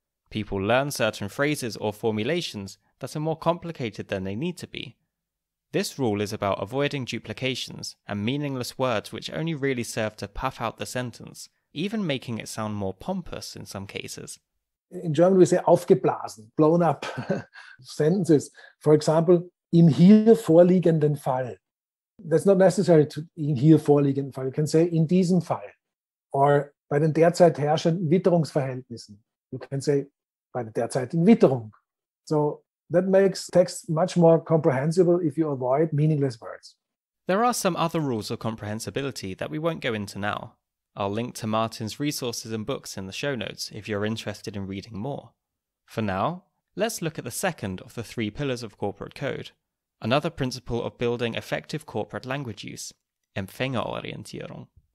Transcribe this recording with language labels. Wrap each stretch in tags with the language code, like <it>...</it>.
<en>People learn certain phrases or formulations that are more complicated than they need to be. This rule is about avoiding duplications and meaningless words which only really serve to puff out the sentence, even making it sound more pompous in some cases. In German we say aufgeblasen, blown up sentences. For example,</en> <de>im hier vorliegenden Fall.</de> <en>That's not necessary to</en> <de>im hier vorliegenden Fall.</de> <en>You can say</en> <de>in diesem Fall. Or bei den derzeit herrschenden Witterungsverhältnissen.</de> <en>You can say</en> <de>bei der derzeitigen Witterung.</de> <en>So that makes text much more comprehensible if you avoid meaningless words. There are some other rules of comprehensibility that we won't go into now. I'll link to Martin's resources and books in the show notes if you're interested in reading more. For now, let's look at the second of the 3 pillars of corporate code, another principle of building effective corporate language use, Empfängerorientierung.</en>